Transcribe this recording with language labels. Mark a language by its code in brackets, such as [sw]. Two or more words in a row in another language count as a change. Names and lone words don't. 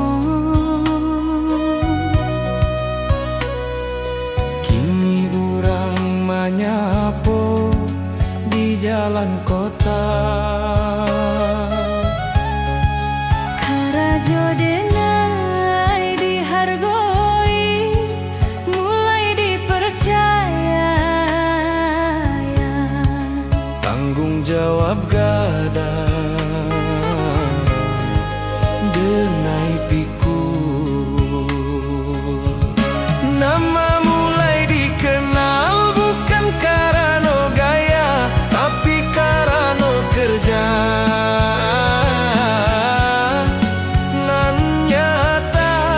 [min] kini urang manyapo di jalan kota. Karajo denai dihargoi, [id] mulai dipercaya. Tanggung jawab gada, denai pikul. Nama mulai dikenal bukan karena gaya, tapi karena kerja nan nyata.